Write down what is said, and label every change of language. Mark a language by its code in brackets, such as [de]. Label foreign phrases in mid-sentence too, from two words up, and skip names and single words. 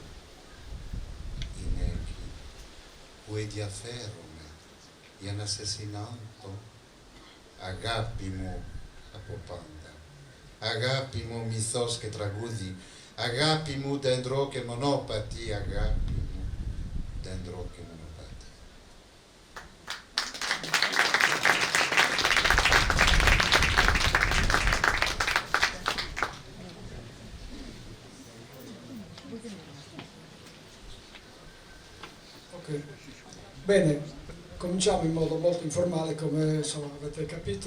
[el] Είναι εκεί που ενδιαφέρομαι για να σε συνάντω, αγάπη μου από πάντα. Αγάπη μου μυθός και τραγούδι, αγάπη μου δέντρο και μονόπατη, αγάπη μου δέντρο και μονοπάτι. [it] Ok, bene, cominciamo in modo molto informale, come insomma, avete capito.